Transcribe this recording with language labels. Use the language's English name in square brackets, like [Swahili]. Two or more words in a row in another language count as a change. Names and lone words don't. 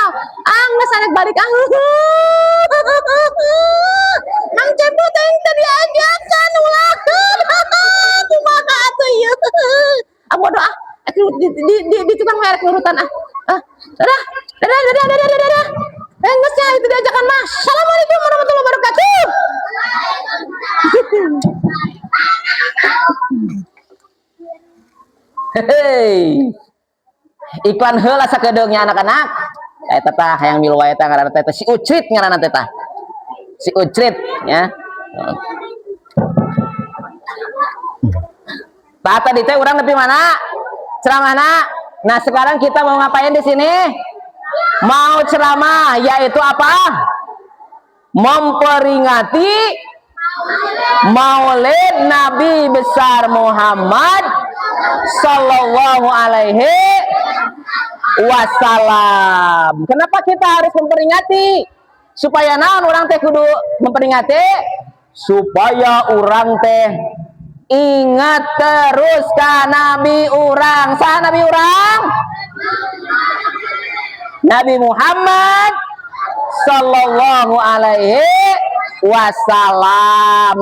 [Sundanese] Geus arek balik Mang Cepot tadi ajakan ulah. Kumaha atuh ieu. Bodoh di tukang merek nurutan dadah. Geus ya itu diajakan mah. [Arabic] السلام عليكم ورحمة الله وبركاته. [Sundanese] Hei. Iklan heula sakedeungnya anak-anak. Eta tah hayang milu wae tah ngaranna teh si Ucrit ngaranna teh tah. Si Ucrit ya. Tah tadi teh urang nepi mana? Ceramahna. [Indonesian] Nah, sekarang kita mau ngapain di sini? Mau ceramah, yaitu apa? Memperingati Maulid Nabi besar Muhammad [Arabic] صلى الله عليه وسلم. [Indonesian] Kenapa kita harus memperingati? [Sundanese] Supaya naon orang teh kudu memperingati? Supaya orang teh [Indonesian] ingat terus [Sundanese] ka Nabi urang. Saha Nabi urang? [Arabic] نبي محمد صلى الله عليه وسلم.